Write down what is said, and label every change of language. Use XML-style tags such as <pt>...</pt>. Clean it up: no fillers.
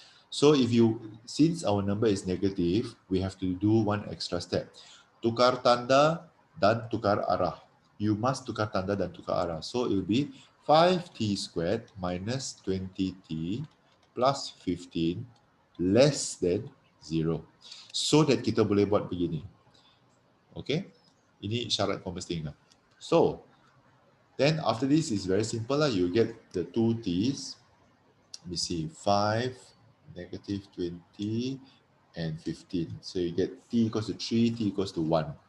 <en>So since our number is negative, we have to do one extra step.</en> <ms>Tukar tanda dan tukar arah.</ms> <en>You must</en> <ms>tukar tanda dan tukar arah.</ms> <en>So it will be 5t squared minus 20t plus 15 less than 0. So that</en> <ms>kita boleh buat begini. Okay? Ini syarat pemestian.</ms> <en>So, then after this is very simple lah. You get the 2t's. Let me see, 5, negative 20, and 15. So you get t equals to 3, t equals to 1.</en>